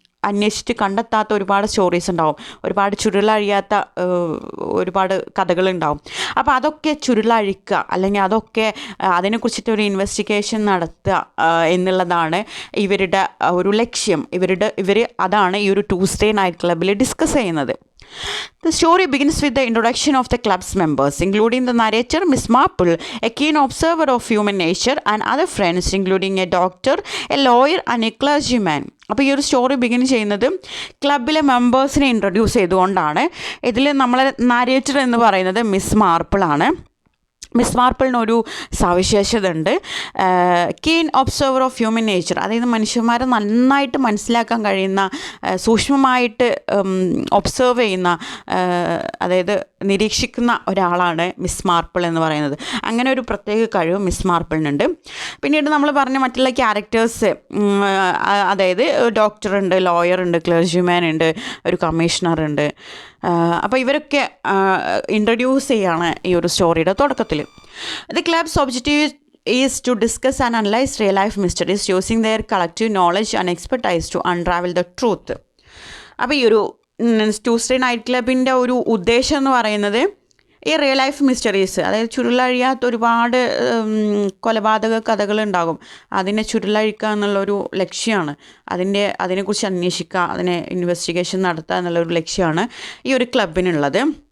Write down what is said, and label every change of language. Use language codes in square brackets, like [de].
[ml] അന്വേഷിച്ച് കണ്ടെത്താത്ത ഒരുപാട് സ്റ്റോറീസ് ഉണ്ടാവും, ഒരുപാട് ചുരുളഴിയാത്ത ഒരുപാട് കഥകളുണ്ടാവും. അപ്പോൾ അതൊക്കെ ചുരുളഴിക്കുക, അല്ലെങ്കിൽ അതൊക്കെ അതിനെക്കുറിച്ചിട്ട് ഒരു ഇൻവെസ്റ്റിഗേഷൻ നടത്തുക എന്നുള്ളതാണ് ഇവരുടെ ഒരു ലക്ഷ്യം. ഇവർ അതാണ് ഈ ഒരു ട്യൂസ്ഡേ നൈറ്റ് ക്ലബ്ബിൽ ഡിസ്കസ് ചെയ്യുന്നത്. [en] The story begins with the introduction of the club's members, including the narrator, Miss Marple, a keen observer of human nature, and other friends, including a doctor, a lawyer, and a clergyman. [ml] അപ്പോൾ ഈ ഒരു story begin ചെയ്യുന്നത് ക്ലബിലെ മെമ്പേഴ്സിനെ introduce ചെയ്തുകൊണ്ടാണ്. ഇതിൽ നമ്മളെ നാരേറ്റർ എന്ന് പറയുന്നത് miss മാർപ്പിളാണ്. Miss മാർപ്പിളിനൊരു സവിശേഷത ഉണ്ട്, [en] keen observer of human nature, [ml] അതായത് മനുഷ്യന്മാരെ നന്നായിട്ട് മനസ്സിലാക്കാൻ കഴിയുന്ന, സൂക്ഷ്മമായിട്ട് ഒബ്സർവ് ചെയ്യുന്ന, അതായത് നിരീക്ഷിക്കുന്ന ഒരാളാണ് മിസ് മാർപ്പിൾ എന്ന് പറയുന്നത്. അങ്ങനെ ഒരു പ്രത്യേക കഴിവ് മിസ് മാർപ്പിളിനുണ്ട്. പിന്നീട് നമ്മൾ പറഞ്ഞ മറ്റുള്ള ക്യാരക്ടേഴ്സ്, അതായത് ഡോക്ടറുണ്ട്, ലോയറുണ്ട്, ക്ലർജിമാൻ ഉണ്ട്, ഒരു കമ്മീഷണറുണ്ട്. അപ്പോൾ ഇവരൊക്കെ ഇൻട്രൊഡ്യൂസ് ചെയ്യാണ് ഈ ഒരു സ്റ്റോറിയുടെ തുടക്കത്തിൽ. [en] The club's objective is to discuss and analyze real life mysteries using their collective knowledge and expertise to unravel the truth. [ml] അപ്പോൾ ഈ ഒരു ട്യൂസ്ഡേ നൈറ്റ് ക്ലബിൻ്റെ ഒരു ഉദ്ദേശം എന്ന് പറയുന്നത് ഈ റിയൽ ലൈഫ് മിസ്റ്ററീസ്, അതായത് ചുരുളഴിയാത്ത ഒരുപാട് കൊലപാതക കഥകളുണ്ടാകും, അതിനെ ചുരുളഴിക്കുക എന്നുള്ളൊരു ലക്ഷ്യമാണ്. അതിനെക്കുറിച്ച് അന്വേഷിക്കുക, അതിനെ ഇൻവെസ്റ്റിഗേഷൻ നടത്തുക എന്നുള്ളൊരു ലക്ഷ്യമാണ് ഈ ഒരു ക്ലബിനുള്ളത്.